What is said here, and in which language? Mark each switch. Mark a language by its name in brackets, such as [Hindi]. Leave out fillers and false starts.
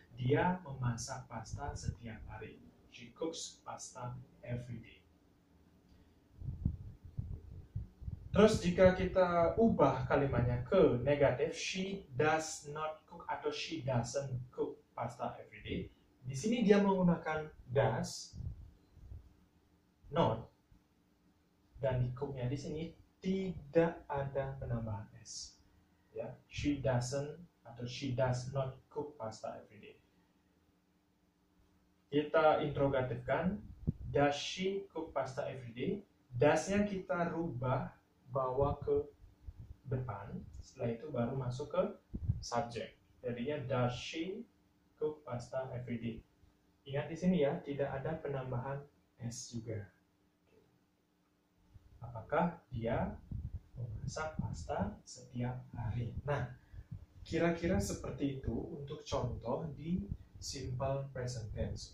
[Indonesian] Dia memasak pasta setiap hari. [English] She cooks pasta every day. [Indonesian] Terus jika kita ubah kalimatnya ke negatif, [English] she does not cook [Indonesian] atau [English] she doesn't cook pasta every day. [Indonesian] Di sini dia menggunakan does, not, dan di cooknya di sini tidak ada penambahan s. [English] Ya, she doesn't [Indonesian] atau [English] she does not cook pasta every day. [Indonesian] Kita interrogatifkan, [English] does she cook pasta every day? [Indonesian] Does-nya kita rubah, bawa ke depan, setelah itu baru masuk ke subject. Jadinya [English] does she cook pasta every day? [Indonesian] Ingat di sini ya, tidak ada penambahan s juga. Apakah dia memasak pasta setiap hari? Nah, kira-kira seperti itu untuk contoh di simple present tense.